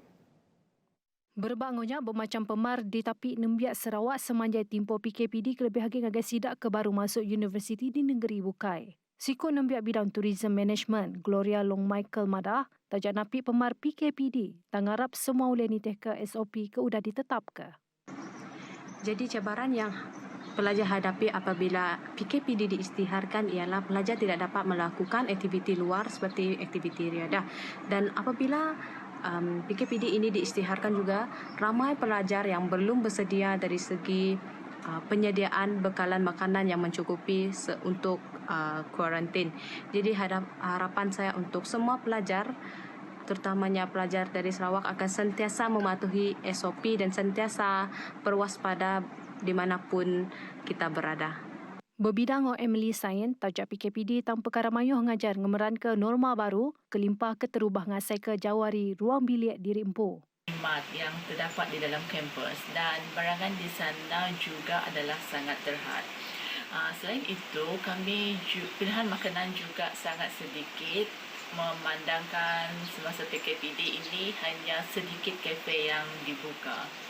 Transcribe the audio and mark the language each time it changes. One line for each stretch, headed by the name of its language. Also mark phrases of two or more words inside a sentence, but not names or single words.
Iban: Berbangunnya bermacam pemar di tapi Nembiak Sarawak semanjai timpo PKPD kelebih lagi ngagai sidak ke baru masuk universiti di negeri Bukai. Sikut Nembiak Bidang
English: Tourism Management,
Iban: Gloria Long Michael Madah, tajak napi pemar PKPD, tangarap semua uleh nitih ke SOP ke udah ditetap ke.
Malay: Jadi cabaran yang pelajar hadapi apabila PKPD diisytiharkan ialah pelajar tidak dapat melakukan aktiviti luar seperti aktiviti riadah. Dan apabila PKPD ini diisytiharkan juga, ramai pelajar yang belum bersedia dari segi penyediaan bekalan makanan yang mencukupi untuk kuarantin. Jadi harapan saya untuk semua pelajar, terutamanya pelajar dari Sarawak, akan sentiasa mematuhi SOP dan sentiasa berwaspada di manapun kita berada.
Iban: Berbidang Emily Sain, tajak PKPD tang perkara mayuh ngajar ngemeran ke norma baru, kelimpah keterubah ngasai ke jawari ruang bilik diri empu.
Malay: Yang terdapat di dalam kampus dan barangan di sana juga adalah sangat terhad. Selain itu, pilihan makanan juga sangat sedikit, memandangkan semasa PKPD ini hanya sedikit kafe yang dibuka.